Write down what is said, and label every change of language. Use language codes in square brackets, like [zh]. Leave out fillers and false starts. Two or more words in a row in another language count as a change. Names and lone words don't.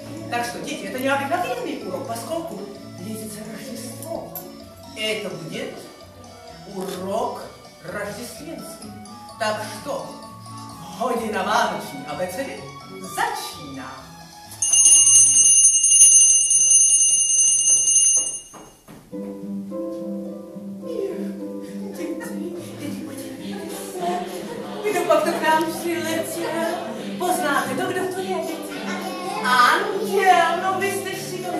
[ru] Так что, дети, это необыкновенный урок, поскольку близится Рождество. Это будет урок рождественский. Так что, [cs] hodina Vánoční abecedy začíná. Kdo k nám přiletěl? Poznáte to, kdo to je? Anděl, no vy jste šikovní.